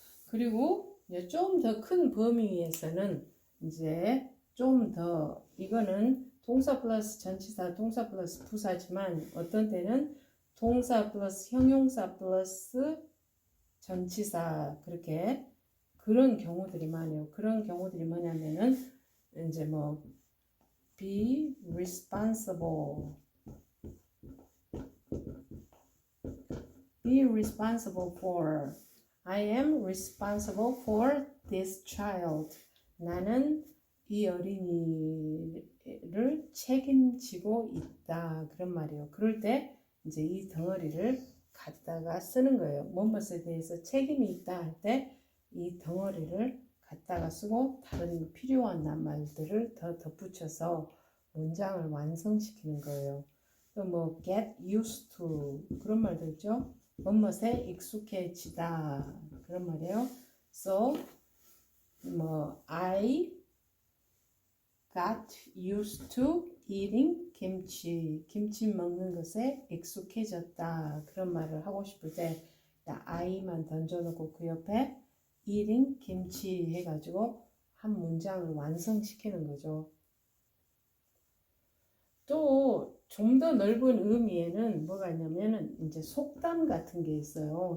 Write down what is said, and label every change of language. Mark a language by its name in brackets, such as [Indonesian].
[Korean] 그리고 좀 더 큰 범위에서는 이제 좀 더 이거는 동사 플러스 전치사, 동사 플러스 부사지만 어떤 때는 동사 플러스 형용사 플러스 전치사 그렇게 그런 경우들이 많아요. 그런 경우들이 뭐냐면은 이제 뭐 [English] be responsible, be responsible for, I am responsible for this child. [Korean] 나는 이 어린이를 책임지고 있다. 그런 말이에요. 그럴 때 이제 이 덩어리를 갖다가 쓰는 거예요. 무엇에 대해서 책임이 있다 할 때 이 덩어리를 갖다가 쓰고 다른 필요한 말들을 더 덧붙여서 문장을 완성시키는 거예요. 또 뭐 [English] get used to [Korean] 그런 말도 있죠. 무엇에 익숙해지다 그런 말이에요. [English] So [Korean] 뭐 [English] I got used to eating 김치. [Korean] 김치 먹는 것에 익숙해졌다. 그런 말을 하고 싶을 때 I만 던져놓고 그 옆에 [English] eating [Korean] 김치 해가지고 한 문장을 완성시키는 거죠. 또 좀 더 넓은 의미에는 뭐가 있냐면은 이제 속담 같은 게 있어요.